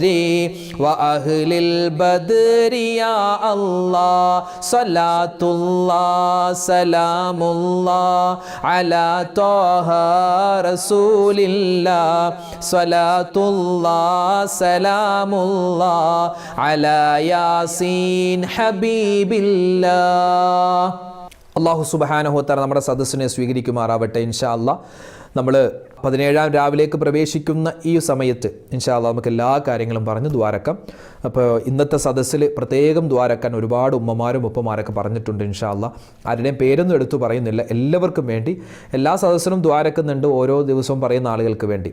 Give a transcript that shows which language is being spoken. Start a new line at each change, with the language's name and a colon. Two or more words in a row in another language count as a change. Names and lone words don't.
Arabic: وأهل البدر يا الله صلاة الله سلام الله على طه رسول الله صلاة الله سلام الله على ياسين حبيب الله الله سبحانه وتعالى
Malayalam: നമ്മുടെ സദസ്സിനെ സ്വീകരിക്കുമാറാവട്ടെ.
Arabic: إن شاء الله
Malayalam: നമ്മൾ 17-ാം രാവിലേക്ക് പ്രവേശിക്കുന്ന ഈ സമയത്ത്
Arabic: إن شاء الله
Malayalam: നമുക്ക് എല്ലാ കാര്യങ്ങളും പറഞ്ഞ് ദ്വാരക്കാം. അപ്പോൾ ഇന്നത്തെ സദസ്സിൽ പ്രത്യേകം ദ്വാരക്കാൻ ഒരുപാട് ഉമ്മമാരും ഉപ്പമാരൊക്കെ പറഞ്ഞിട്ടുണ്ട്.
Arabic: إن شاء الله
Malayalam: ആരുടെയും പേരൊന്നും എടുത്തു പറയുന്നില്ല, എല്ലാവർക്കും വേണ്ടി എല്ലാ സദസ്സിലും ദ്വാരക്കുന്നുണ്ട്, ഓരോ ദിവസവും പറയുന്ന ആളുകൾക്ക് വേണ്ടി.